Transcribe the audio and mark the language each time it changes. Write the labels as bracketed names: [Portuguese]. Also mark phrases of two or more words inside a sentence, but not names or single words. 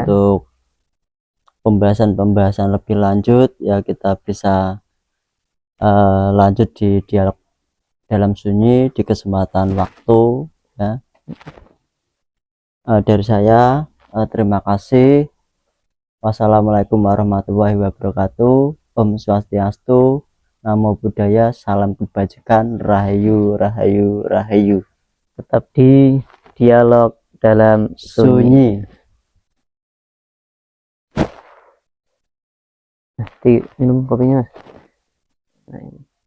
[Indonesian] Untuk pembahasan lebih lanjut ya kita bisa lanjut di dialog dalam sunyi di kesempatan waktu ya. Dari saya terima kasih. [Arabic] والسلام عليكم ورحمة الله وبركاته. [Balinese] Om Swastiastu, [Pali] Namo Buddhaya, [Indonesian] salam kebajikan, [Javanese] rahayu rahayu rahayu. [Indonesian] Tetap di dialog dalam sunyi. Nanti minum kopinya Mas. Nah, ini.